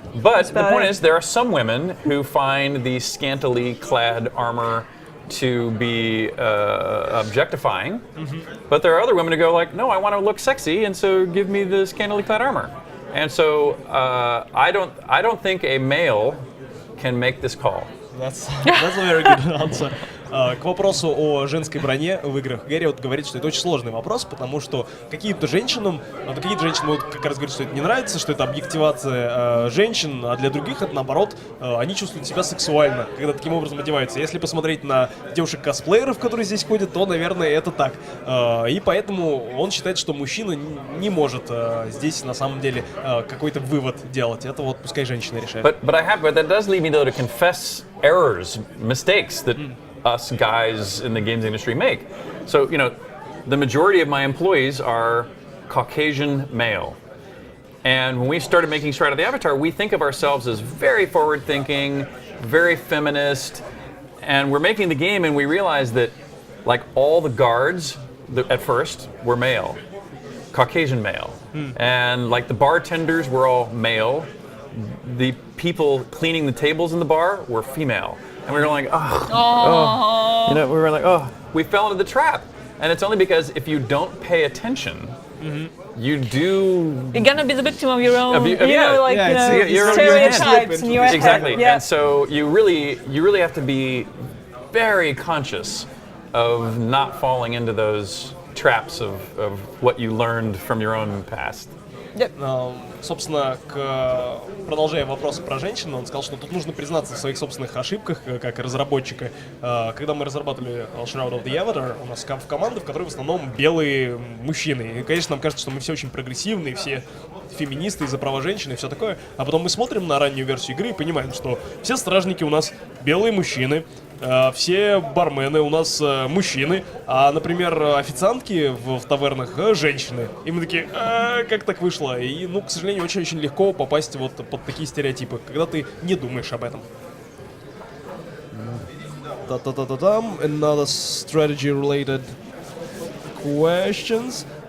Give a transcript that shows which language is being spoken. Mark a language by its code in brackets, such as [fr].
[en] But the point is, there are some women who find the scantily clad armor to be objectifying, but there are other women who go like, no, I want to look sexy, and so give me the scantily clad armor. And so I don't think a male can make this call. That's a very good answer. [ru] К вопросу о женской броне в играх. Гэрриот говорит, что это очень сложный вопрос, потому что какие-то женщины вот как раз говорят, что это не нравится, что это объективация женщин, а для других это наоборот, они чувствуют себя сексуально, когда таким образом одеваются. Если посмотреть на девушек-косплееров, которые здесь ходят, то, наверное, это так. И поэтому он считает, что мужчина не может здесь на самом деле какой-то вывод делать. Это вот пускай женщина решает. [en] But that does lead me though to confess errors, mistakes that us guys in the games industry make. So, the majority of my employees are Caucasian male. And when we started making Stride of the Avatar, we think of ourselves as very forward-thinking, very feminist, and we're making the game and we realize that like all the guards at first were male, Caucasian male. And like the bartenders were all male. The people cleaning the tables in the bar were female. And we were like, we fell into the trap. And it's only because if you don't pay attention, you're gonna be the victim of your own, your stereotypes in your head. Exactly. Yeah. And so you really have to be very conscious of not falling into those traps of what you learned from your own past. [ru] Собственно, продолжая вопрос про женщин, он сказал, что тут нужно признаться в своих собственных ошибках, как разработчика. Когда мы разрабатывали Shroud of the Avatar, у нас в команде, в которой в основном белые мужчины. И, конечно, нам кажется, что мы все очень прогрессивные, все феминисты за права женщин и все такое. А потом мы смотрим на раннюю версию игры и понимаем, что все стражники у нас белые мужчины, все бармены у нас мужчины, а, например, официантки в тавернах женщины. И мы такие, как так вышло? И, к сожалению, очень-очень легко попасть вот под такие стереотипы, когда ты не думаешь об этом. [en] Another strategy-related questions.